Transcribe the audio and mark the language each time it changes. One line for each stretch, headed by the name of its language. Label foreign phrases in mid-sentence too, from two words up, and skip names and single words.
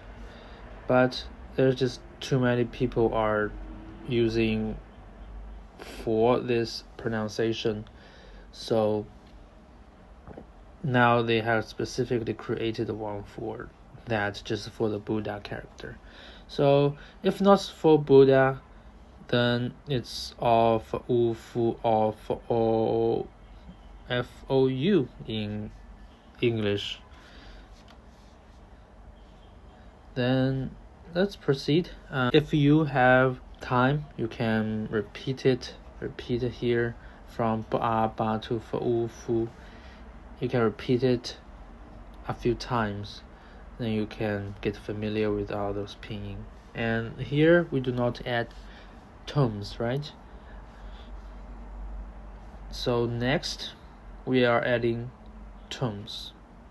English: But there's just too many people are using for this pronunciation, so now they have specifically created one for that, just for the Buddha character. So if not for Buddha, then it's all for u, fu, or for o, f-o-u in English. Then let's proceed. If you have time, you can repeat it here from ba, ba to fu, fu. You can repeat it a few times, then you can get familiar with all those pinyin. And here we do not add tones, right? So next we are adding tones.